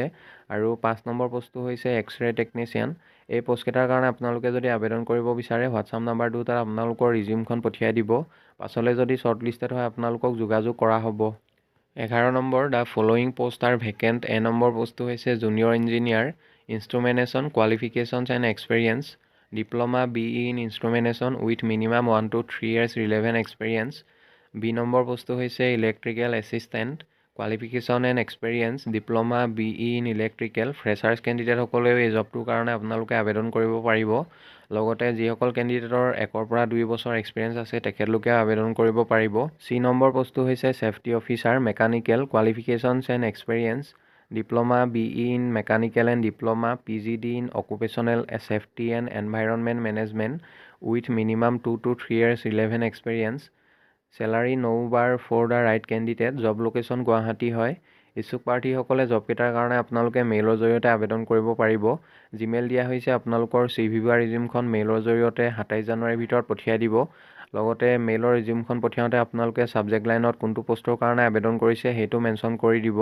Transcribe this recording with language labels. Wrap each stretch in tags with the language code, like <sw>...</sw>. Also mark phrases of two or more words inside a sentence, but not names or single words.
<as>আৰু 5 নম্বৰ পোষ্টটো হৈছে এক্স-ৰে টেকনিচিয়ান। এই পোষ্টকেইটাৰ কাৰণে আপোনালোকে যদি আবেদন কৰিব বিচাৰে হোৱাটছআপ নাম্বাৰ দুটাত আপোনালোকৰ ৰিজিউমখন পঠিয়াই দিব। পাছলৈ যদি শ্বৰ্টলিষ্টেড হয় আপোনালোকক যোগাযোগ কৰা হ'ব। 11 নম্বৰ</as> <en>the following post are vacant.</en> <as>A নম্বৰ পোষ্টটো হৈছে</as> <en>junior engineer, instrumentation qualifications and experience, diploma BE in instrumentation with minimum 1 to 3 years relevant experience.</en> <as>B নম্বৰ পোষ্টটো হৈছে</as> <en>electrical assistant, qualification and experience, diploma BE in electrical.</en> <as>ফ্ৰেছাৰ্ছ কেণ্ডিডেটসকলেও এই জবটোৰ কাৰণে আপোনালোকে আবেদন কৰিব পাৰিব। লগতে যিসকল কেণ্ডিডেটৰ 1 পৰা 2 বছৰ এক্সপিৰিয়েঞ্চ আছে তেখেতলোকে আবেদন কৰিব পাৰিব। C নম্বৰ পোষ্টটো হৈছে</as> <en>safety officer, mechanical, qualifications and experience, diploma BE in mechanical and diploma PGD in occupational safety and environment management with minimum 2 to 3 years relevant experience. salary 9 bar for the right candidate. job location গুৱাহাটী হয়।</en> <as>ইচ্ছুক প্ৰাৰ্থীসকলে জবকেইটাৰ কাৰণে আপোনালোকে মেইলৰ জৰিয়তে আবেদন কৰিব পাৰিব। জিমেইল দিয়া হৈছে, আপোনালোকৰ CV বা ৰিজিউমখন মেইলৰ জৰিয়তে 27 জানুৱাৰীৰ ভিতৰত পঠিয়াই দিব। লগতে মেইলৰ ৰিজিউমখন পঠিয়াওঁতে আপোনালোকে</as> <en>subject line</en> <as>কোনটো পোষ্টৰ কাৰণে আবেদন কৰিছে সেইটো মেনশ্যন কৰি দিব।</as>